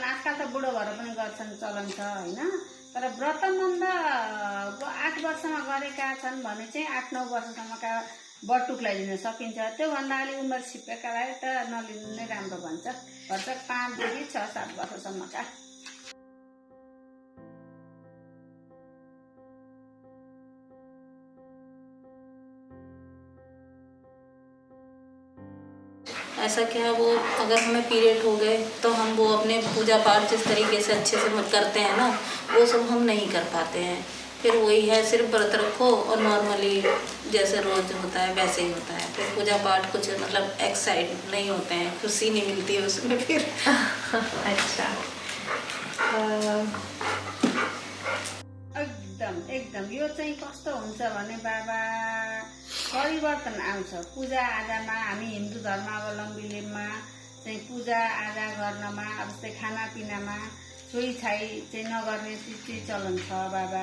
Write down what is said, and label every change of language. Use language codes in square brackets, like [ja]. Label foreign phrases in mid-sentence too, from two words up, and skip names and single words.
[ne] आजकल त बुढो भएर पनि गर्छन्, चलन छ हैन। तर व्रतमन्द 8 वर्षमा गरेका छन् भने चाहिँ 8-9 वर्षसम्मका बटुकलाई दिन सकिन्छ। त्योभन्दा अलि उमेर छिप्पेकालाई त नलिनु नै राम्रो भन्छ। वर्षक 5 देखि 6-7 वर्षसम्मका। [hi] ऐसा क्या, वो अगर हमें पीरियड हो गए तो हम वो अपने पूजा पाठ जिस तरीके से अच्छे से करते हैं ना, वो सब हम नहीं कर पाते हैं। फिर वही है, सिर्फ व्रत रखो और नॉर्मली जैसे रोज होता है वैसे ही होता है। फिर पूजा पाठ कुछ मतलब एक्साइट नहीं होते हैं, खुशी नहीं मिलती है उसमें फिर। अच्छा। [ne] एकदम यो चाहिँ कस्तो हुन्छ भने बाबा परिवर्तन आउँछ पूजा आजामा। हामी हिन्दू धर्मावलम्बीलेमा चाहिँ पूजा आजा गर्नमा, अब जस्तै खानापिनामा छोइछाइ चाहिँ नगर्ने चाहिँ चलन छ बाबा।